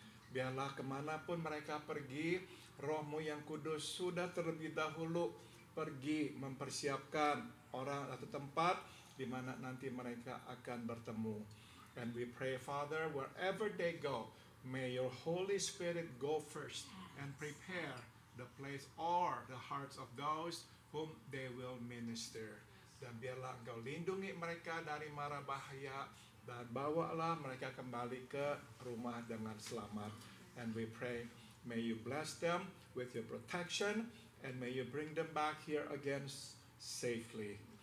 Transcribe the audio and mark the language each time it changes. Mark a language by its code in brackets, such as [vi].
[id] Biarlah kemanapun mereka pergi, Roh-Mu yang kudus sudah terlebih dahulu pergi mempersiapkan orang atau tempat di mana nanti mereka akan bertemu. [en] And we pray, Father, wherever they go, may your Holy Spirit go first and prepare the place or the hearts of those whom they will minister. [id] Dan biarlah Engkau lindungi mereka dari mara bahaya, dan bawalah mereka kembali ke rumah dengan selamat. [en] And we pray, may you bless them with your protection and may you bring them back here again safely.